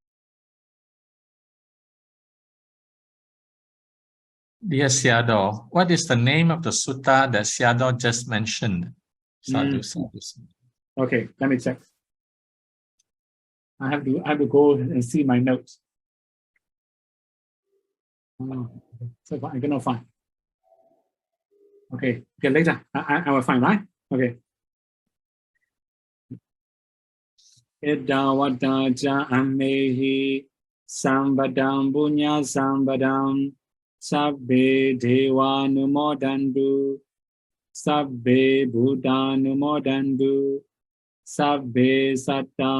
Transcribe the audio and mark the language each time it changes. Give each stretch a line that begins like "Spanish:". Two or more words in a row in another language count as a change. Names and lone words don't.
English: Dear Seado, what is the name of the sutta that Seado just mentioned?
Pali: Sadhu, sadhu, sadhu.
English: Okay, let me check. I have to go and see my notes. So I cannot find. Okay, later. I will find, right? Okay.
Pali: Idawata ja amehi sambadam punya sambadam sabbe deva numodandu sabbe buddha numodandu sabbe satta